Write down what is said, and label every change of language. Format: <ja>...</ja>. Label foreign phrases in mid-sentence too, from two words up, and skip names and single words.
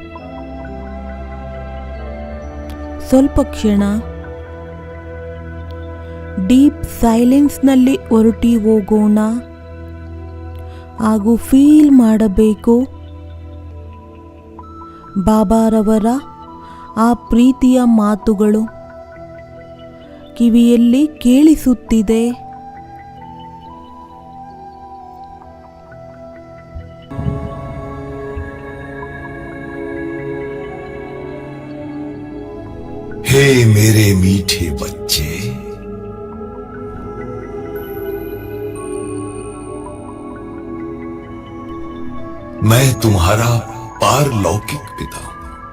<kn>ಸ್ವಲ್ಪ ಕ್ಷಣ</kn> <en>deep silenceನಲ್ಲಿ</en> <kn>ಹೊರಟಿ ಹೋಗೋಣ ಹಾಗೂ ಫೀಲ್ ಮಾಡಬೇಕು ಬಾಬಾರವರ ಆ ಪ್ರೀತಿಯ ಮಾತುಗಳು ಕಿವಿಯಲ್ಲಿ ಕೇಳಿಸುತ್ತಿದೆ.</kn> <hi>हे मेरे मीठे बच्चे, मैं तुम्हारा पारलौकिक पिता हूं।</hi>